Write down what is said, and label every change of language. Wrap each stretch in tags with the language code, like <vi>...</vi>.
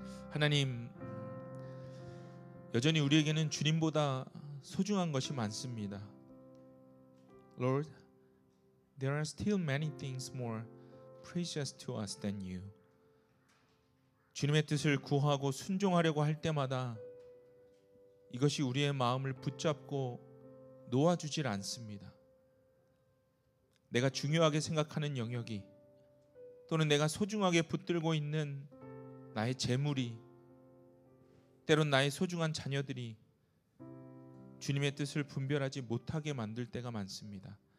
<ko>하나님, 여전히 우리에게는 주님보다 소중한 것이 많습니다.</ko> <en>Lord, there are still many things more precious to us than you.</en> <ko>주님의 뜻을 구하고 순종하려고 할 때마다 이것이 우리의 마음을 붙잡고 놓아주질 않습니다. 내가 중요하게 생각하는 영역이, 또는 내가 소중하게 붙들고 있는 나의 재물이, 때론 나의 소중한 자녀들이 주님의 뜻을 분별하지 못하게 만들 때가 많습니다.</ko>